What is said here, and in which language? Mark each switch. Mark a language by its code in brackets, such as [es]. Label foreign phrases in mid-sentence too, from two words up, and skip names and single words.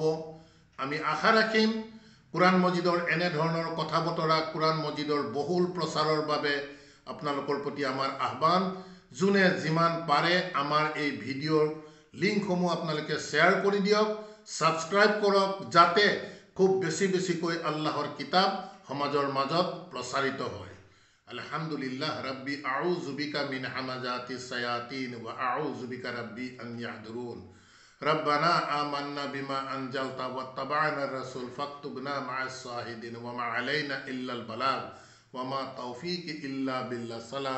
[as] আমি আশা ৰাখিম কোৰাণ মজিদৰ এনেধৰণৰ কথা বতৰা, কোৰাণ মজিদৰ বহুল প্ৰচাৰৰ বাবে আপোনালোকৰ প্ৰতি আমাৰ আহ্বান। যোনে যিমান পাৰে আমাৰ এই ভিডিঅ'ৰ লিংকসমূহ আপোনালোকে শ্বেয়াৰ কৰি দিয়ক, ছাবস্ক্ৰাইব কৰক, যাতে খুব বেছিকৈ আল্লাহৰ কিতাপ সমাজৰ মাজত প্ৰচাৰিত হয়। [ar] الحمد لله رب أعوذ بك من همزات الشياطين وأعوذ بك رب أن يحضرون. ربنا آمنا بما أنزلت واتبعنا الرسول فاكتبنا مع الشاهدين وما علينا إلا البلاغ وما توفيقي إلا بالله.